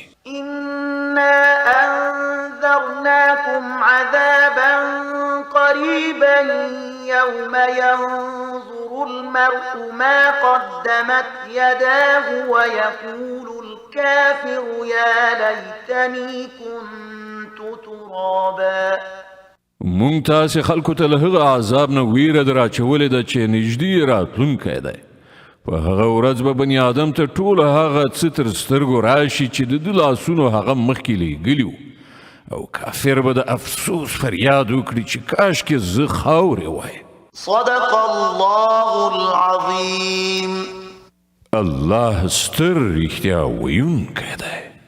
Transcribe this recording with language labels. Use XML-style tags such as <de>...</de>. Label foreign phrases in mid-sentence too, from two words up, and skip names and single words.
<ar>إنا أنذرناكم عذابا قريبا يوم ينظر المرء ما قدمت يداه ويقول الكافر يا ليتني كنت ترابا</ar> <ps>مونږ تاسې خلکو ته له هغه عذاب نه ویره در اچولې ده چې نږدې راتلونکی دی په هغه ورځ به بني آدم ته ټول هغه څه تر سترګو راشي چې د ده لاسونو هغه مخکې لیږلي وو او کافر به د افسوس فریاد وکړي چې کاشکې زه خاورې وای</ps> <ar>صدق الله العظيم</ar> <ps>الله ستر رښتیا ویونکی دی</ps>